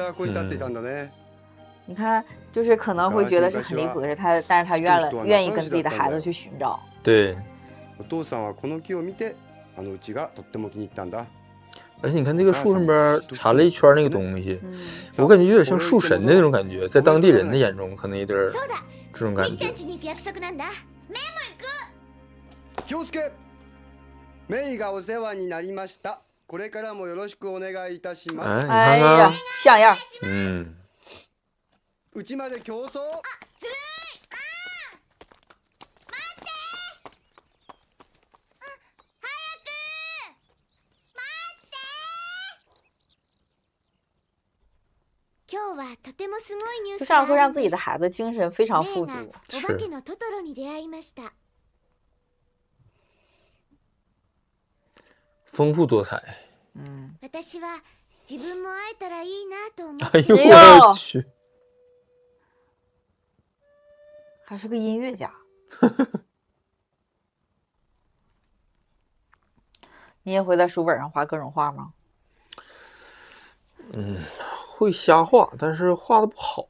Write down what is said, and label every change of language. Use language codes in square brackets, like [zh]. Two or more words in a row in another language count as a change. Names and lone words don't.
[zh] 你看，就是可能会觉得是很离谱的是他，但是他愿意跟自己的孩子去寻找。对。而且你看这个树上边缠了一圈那个东西，我感觉有点像树神的那种感觉，在当地人的眼中可能有点这种感觉。 [ja] 気をつけ。メイがお世話になりました。これからもよろしくお願いいたします。 [zh] 哎呀，像样。 [ja] うちまで競争。あ、ずるい。ああ。待って。早く。待って。今日はとてもすごいニュース。 [zh] 就这样会让自己的孩子精神非常富足。 [ja] お化けのトトロに出会いました。 [zh] 丰富多彩。 [ja] 私は自分も会えたらいいなと思って。 [zh] 哎呦我去！还是个音乐家。你也会在书本上画各种画吗？会瞎画，但是画的不好。